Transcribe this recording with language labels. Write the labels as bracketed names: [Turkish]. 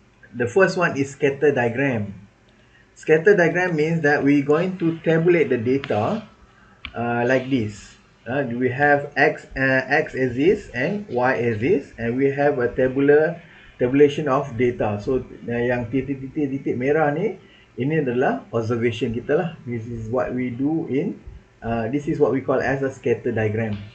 [English] The first one is scatter diagram. Scatter diagram means that we're going to tabulate the data like this. We have x axis and y axis, and we have a tabulation of data. [Malay] So yang titik-titik merah ni, ini adalah observation kita lah. [English] This is what we do in this is what we call as a scatter diagram.